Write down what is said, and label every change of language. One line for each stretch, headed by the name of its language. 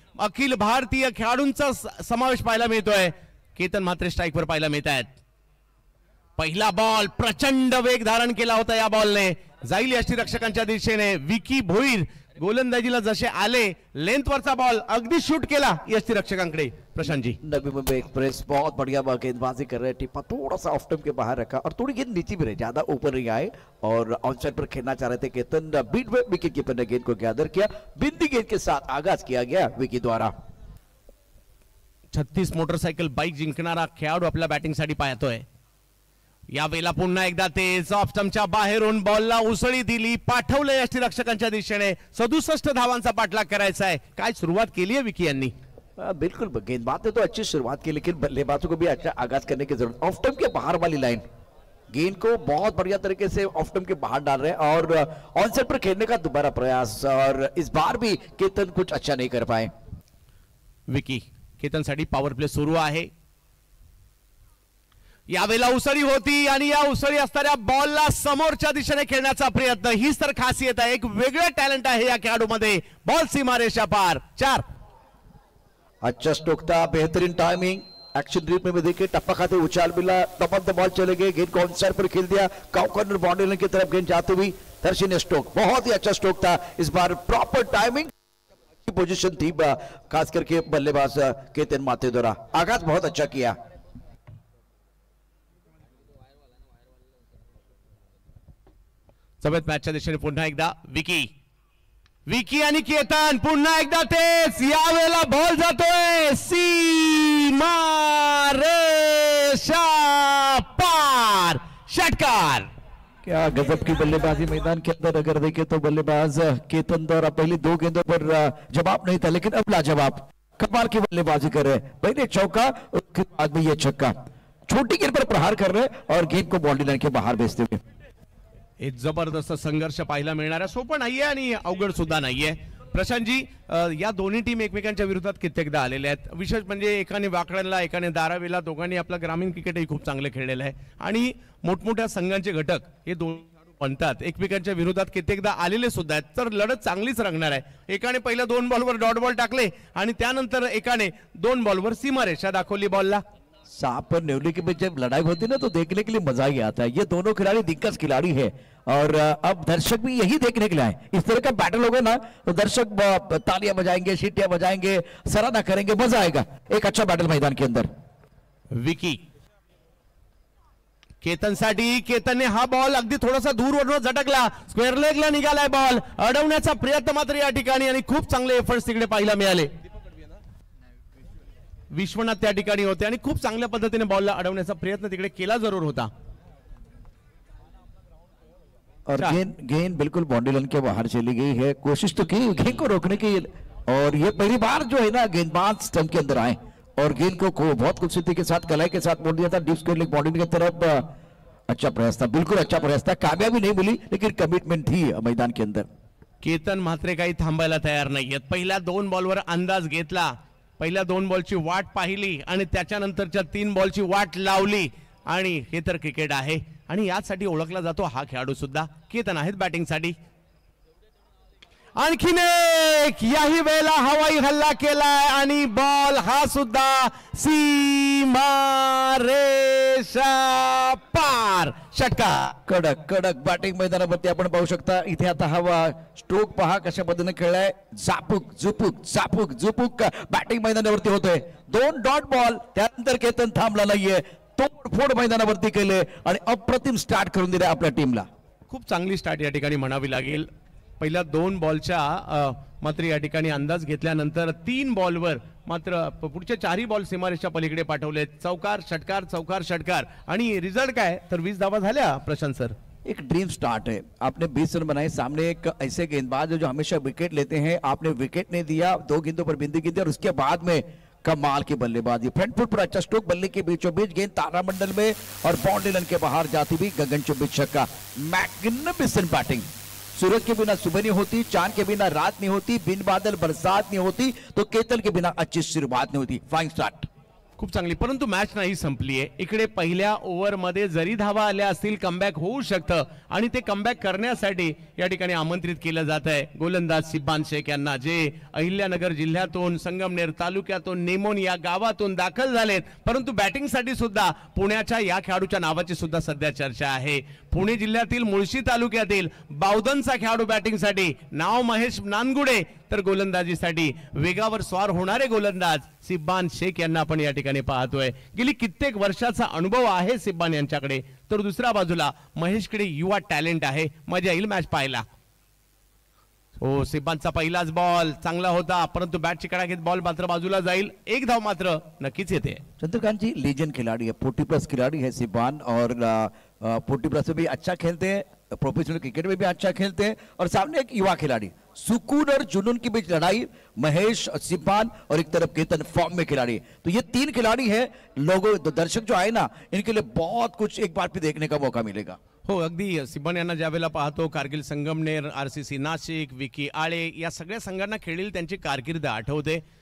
Marathi: अखिल भारतीय खेळाडूंचा समावेश पाहायला मिळतोय. केतन म्हात्रे स्ट्राईकवर पाहायला मिळत आहेत. पहिला बॉल प्रचंड वेग धारण केला होता या बॉलने. जाईल यष्टीरक्षकांच्या दिशेने. विकी भोईर गोलंदाजीला जसे आले लेंथवरचा बॉल अगदी शूट केला यष्टीरक्षकांकडे. प्रशांत जी,
Hindi: नवी मुंबई एक्सप्रेस बहुत बढ़िया गेंदबाजी कर रहे हैं. टिप्पा थोड़ा सा ऑफ स्टंप के बाहर रखा और थोड़ी गेंद नीचे भी रही, ज्यादा ऊपर नहीं आए और ऑन साइड पर खेलना चाह रहे थे केतन. बीट विकेट कीपर ने गेंद को गैदर किया. बिंदी गेंद के साथ आगाज किया गया विकी द्वारा.
Marathi: 36 मोटरसायकल बाईक जिंकणारा खेळाडू आपल्या बॅटिंगसाठी पाहतोय. यावेळेला पुन्हा एकदा तेज ऑफ स्टंपच्या बाहेरून बॉलला उसळी दिली, पाठवले यष्टीरक्षकांच्या दिशेने. 67 धावांचा पाठलाग करायचा आहे. काय सुरुवात केली आहे विकी यांनी.
Hindi: बिल्कुल गेंदबाज ने तो अच्छी शुरुआत की, लेकिन बल्लेबाजों को भी अच्छा आगाज करने की जरूरत. ऑफ स्टंप के बाहर वाली लाइन गेंद को बहुत बढ़िया तरीके से ऑफ स्टंप के बाहर डाल रहे हैं और ऑन साइड पर खेलने का दोबारा प्रयास, और इस बार भी केतन कुछ अच्छा नहीं कर पाए.
Marathi: विकी केतनसाठी पॉवर प्ले सुरू आहे. यावेळेला उसळी होती आणि या उसळी असणाऱ्या बॉलला समोरच्या दिशेने खेळण्याचा प्रयत्न. हीच तर खासियत आहे. एक वेगळं टॅलेंट आहे या खेळाडूमध्ये. बॉल सीमारेषा पार. 4.
Hindi: अच्छा स्ट्रोक था, बेहतरीन टाइमिंग. एक्शन ड्रिप में भी देखिए टप्पा खाते उछाल मिला, टपक द बॉल चले गए, गेंद को ऑन साइड पर खेल दिया. काउ कॉर्नर बाउंड्री लाइन की तरफ गेंद जाते हुई दर्शनीय स्ट्रोक. बहुत ही अच्छा स्ट्रोक था. इस बार प्रॉपर टाइमिंग पोजीशन थी, खास करके बल्लेबाज केतन म्हात्रे द्वारा. आगाज बहुत अच्छा किया.
Marathi: समेत मॅचच्या दिशेने पुन्हा एकदा विकी आणि केतन. पुन्हा एकदा तेच. यावेळेला बॉल जातोय सीमा रेषा पार. षटकार.
Hindi: क्या गजब की बल्लेबाजी मैदान के अंदर. अगर देखें तो बल्लेबाज केतन द्वारा पहली 2 गेंदों पर जवाब नहीं था, लेकिन अब लाजवाब कमाल की बल्लेबाजी कर रहे. पहले चौका, उसके बाद में ये छक्का. छोटी गेंद पर प्रहार कर रहे और गेंद को बाउंड्री लाइन के बाहर भेजते हुए.
Marathi: एक जबरदस्त संघर्ष पाहायला मिळणार आहे. सोपं नाहीये आणि अवघड सुद्धा नाहीये. प्रशांतजी, या दोन्ही टीम एकमेकांच्या विरोधात कित्येकदा आलेल्या आहेत. विशेष म्हणजे एकाने वाकड्याला, एकाने धारावीला, दोघांनी आपलं ग्रामीण क्रिकेटही खूप चांगले खेळलेलं आहे आणि मोठमोठ्या संघांचे घटक हे दोन बनतात. एकमेकांच्या विरोधात कित्येकदा आलेले सुद्धा आहेत. तर लढत चांगलीच रंगणार आहे. एकाने पहिल्या 2 बॉलवर डॉट बॉल टाकले आणि त्यानंतर एकाने 2 बॉलवर सीमारेषा दाखवली बॉलला.
Hindi: सांप पर नेवले के बीच जब लड़ाई होती है ना तो देखने के लिए मजा ही आता है. ये दोनों खिलाड़ी दिग्गज खिलाड़ी है और अब दर्शक भी यही देखने के लिए आए. इस तरह का बैटल होगा ना तो दर्शक तालियां बजाएंगे, सीटियां बजाएंगे, सराहना करेंगे, मजा आएगा. एक अच्छा बैटल मैदान के अंदर.
Marathi: विकी केतनसाठी. केतनने हा बॉल अगदी थोडासा दूरवरून झटकला. Square लेगला निघालाय ball. अडवण्याचा प्रयत्न मात्र या ठिकाणी आणि खूप चांगले एफर्ट्स तिकडे पाहायला मिळाले. विश्वनाथ त्या ठिकाणी होते आणि खूप चांगल्या पद्धतीने बॉलला अडवण्याचा प्रयत्न तिकडे केला जरूर होता.
Hindi: और गेंद बिल्कुल बाउंड्री लाइन के बाहर चली गई है. कोशिश तो की गेंद को रोकने की, और ये पहली बार जो है ना गेंदबाज स्टंप के अंदर आए और गेंद को बहुत खूबसूरती के साथ, कलाई के साथ मोड़ दिया था डीप स्क्वायर लेग बाउंड्री की तरफ. अच्छा प्रयास था, बिल्कुल अच्छा प्रयास था. कामयाबी नहीं मिली लेकिन कमिटमेंट थी मैदान के अंदर.
Marathi: केतन म्हात्रे काही थांबायला तयार नाहीयेत. पहिल्या 2 बॉलवर अंदाज घेतला, पहिल्या 2 बॉलची वाट पाहिली आणि त्याच्यानंतरच्या 3 बॉलची वाट लावली आणि हे तर क्रिकेट आहे आणि यासाठी ओळखला जातो हा खेळाडू सुद्धा. केतन आहेत बॅटिंगसाठी. आणखीन एक. याही वेळेला हवाई हल्ला केलाय आणि बॉल हा सुद्धा सीमा रेषा पार. षटकार. कडक बॅटिंग मैदानावरती आपण पाहू शकता. इथे आता हवा स्ट्रोक पहा कशा पद्धतीने खेळलाय. झापूक झुपूक बॅटिंग मैदानावरती होतोय. 2 डॉट बॉल. त्यानंतर केतन थांबला नाहीये. तोडफोड मैदानावरती केले आणि अप्रतिम स्टार्ट करून दिले आपल्या टीमला. खूप चांगली स्टार्ट या ठिकाणी म्हणावी लागेल. पहिल्या 2 बॉलच्या मात्र या ठिकाणी अंदाज घेतल्यानंतर 3 बॉलवर मात्र पुढचे 4ही बॉल सीमारेषा पलीकडे पाठवले. चौकार षटकार आणि रिझल्ट काय तर 20 धावा झाल्या. प्रशांत सर,
Hindi: एक ड्रीम स्टार्ट है. आपने 20 रन बनाए. सामने एक ऐसे गेंदबाज है जो हमेशा विकेट लेते हैं. आपने विकेट नहीं दिया, 2 गेंदों पर बिंदी गिंदी और उसके बाद में कमाल की बल्लेबाजी. फ्रंट फुट पर अच्छा स्ट्रोक, बल्ले के बीचों बीच गेंद तारामंडल में और बाउंड्री लाइन के बाहर जाती हुई गगनचुंबी छक्का.
English: Magnificent batting.
Hindi: सूरज के बिना सुबह नहीं होती, चांद के बिना रात नहीं होती, बिन बादल बरसात नहीं होती, तो केतन के बिना अच्छी शुरुआत नहीं होती.
English: Fine start.
Marathi: खूप चांगली, परंतु मॅच नाही संपली आहे. इकडे पहिल्या ओव्हरमध्ये जरी धावा आल्या असतील कमबॅक होऊ शकतं आणि ते कमबॅक करण्यासाठी या ठिकाणी आमंत्रित केलं जात आहे गोलंदाज सिब्बान शेख यांना, जे अहिल्यानगर जिल्ह्यातून संगमनेर तालुक्यातून नेमोन या गावातून दाखल झालेत. परंतु बॅटिंगसाठी सुद्धा पुण्याच्या या खेळाडूच्या नावाची सुद्धा सध्या चर्चा आहे. पुणे जिल्ह्यातील मुळशी तालुक्यातील बावधनचा खेळाडू बॅटिंगसाठी, नाव महेश नानगुडे, तर गोलंदाजीसाठी वेगावर स्वार होणारे गोलंदाज सिब्बान शेख यांना आपण या ठिकाणी पाहतोय. गेली कित्येक वर्षाचा अनुभव आहे सिब्बान यांच्याकडे, तर दुसऱ्या बाजूला महेशकडे युवा टॅलेंट आहे. मजा येईल मॅच पाहायला. हो, सिब्बानचा पहिलाच बॉल चांगला होता, परंतु बॅटची कडा घेत बॉल मात्र बाजूला जाईल. एक धाव मात्र नक्कीच येते.
Hindi: चंद्रकांत जी लीजेंड खिलाड़ी है, 40+ खिलाड़ी है सिब्बान, और 40+ में भी अच्छा खेलते हैं, प्रोफेशनल क्रिकेट में भी अच्छा खेलते हैं, और सामने एक युवा खिलाड़ी, सुकून और जुनून के बीच लड़ाई, महेश, सिब्बान और एक तरफ केतन फॉर्म में खिलाड़ी. तो ये 3 खिलाड़ी है, लोगों दर्शक जो आए ना, इनके लिए बहुत कुछ एक बार फिर देखने का मौका मिलेगा.
Marathi: हो, अगदी सिब्बान यांना ज्या वेळेला पाहतो, कारगिल संगमनेर, RCC नाशिक, विकी आळे या सगळ्या संघांना खेळील त्यांची कारकीर्द आठवते.